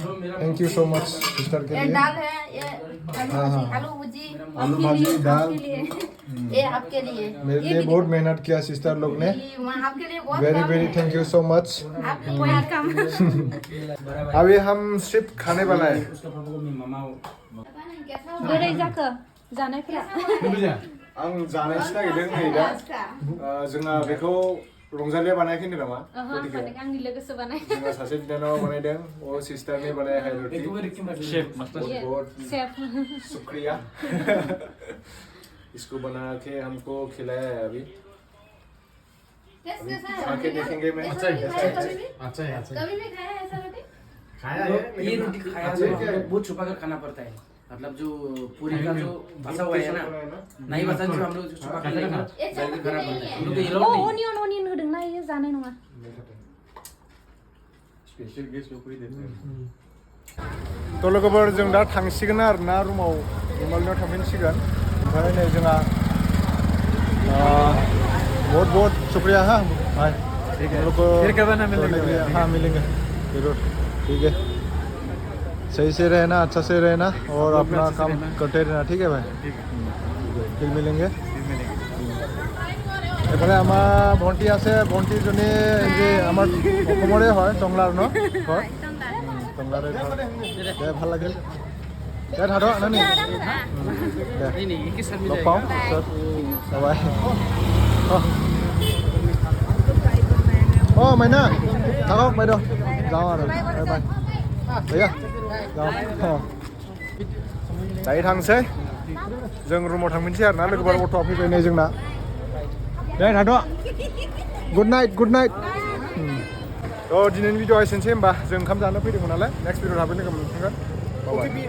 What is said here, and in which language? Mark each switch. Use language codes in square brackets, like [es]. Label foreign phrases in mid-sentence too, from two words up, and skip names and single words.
[en] thank you so much sister के [hi] ये लिए दाल है ये हाँ, हाँ। आलू भुजी आलू आपके भाजी, लिए, दाल। आपके लिए ये आपके लिए मेरे ये लिए भी बहुत मेहनत किया सिस्टर लोग ने ये वहाँ आपके लिए बहुत वेरी काम वेरी है। [en] thank you so much [hi] आपको वेलकम अभी हम सिर्फ खाने वाला है उसका पापा को मामा [brx] बोरै जाखो जानायफोरा आं जानायसो नागिरदों नै दा जोंहा बेखौ रंजालिया बानायाखै होनदों नामा रुटिखौ? आंनि लोगोसो बानाय जोंहा सासे बिनानावा बानायदों वो सिस्टारनि [hi] बनाया है [brx] रुटि [en] chef master [hi] बहुत सेफ शुक्रिया इसको बना के हमको खिलाया है अभी खा के देखेंगे मैं अच्छा है अच्छा है अच्छा है कभी भी खाया है ऐसा रोटी खाया है ये रोटी खाया अच्छा, तो क्या है? बहुत छुपा कर खाना पड़ता है मतलब जो पूरी का जो बचा हुआ है ना नहीं बचा जो हम लोग छुपा कर लेंगे ये चावल भी नहीं है हम लोग ये अ लोग नहीं [brx] अनियन होदोंना इयो जानाय नङा [en] special guest [hi] लोग को ही देते हैं [brx] तो लोगोफोर जों दा थांसिगोन आरो ना रुमाव रुमालनियाव थांफिनसिगोन ओमफ्राय नै जोंहा [hi] बहुत बहुत शुक्रिया हाँ भाई ठीक है फिर कब ना मिलेंगे हाँ मिलेंगे जरूर ठीक है सही से रहना अच्छा से रहना और अपना काम करते रहना ठीक है भाई फिर मिलेंगे [as] এফালে আমাৰ ভণ্টি আছে ভণ্টিজনী যে আমাৰ অসমৰে হয় টংলাৰ ন ঘৰ টংলাৰে ঘৰ দে ভাল লাগিল দে থাক নানি [hi] नहीं नहीं एक ही साथ में [as] লগ পাওঁ পিছত বাই অঁ মাইনা থাকক বাইদেউ যাওঁ আৰু [en] bye bye [as] भैया যাওঁ [brx] दायो थांसै जों रुमाव थांफिनसै आरो ना लोगोफोर गथ'आ फैबाय नै जोंना दे थाथ' [en] good night [brx] थ' दिनैनि भिडिअ'आ एसेनोसै होमबा जों ओंखाम जानो फैदोंमोन नालाय [en] next video' [brx] थाबैनो लोगो मोनफिनगोन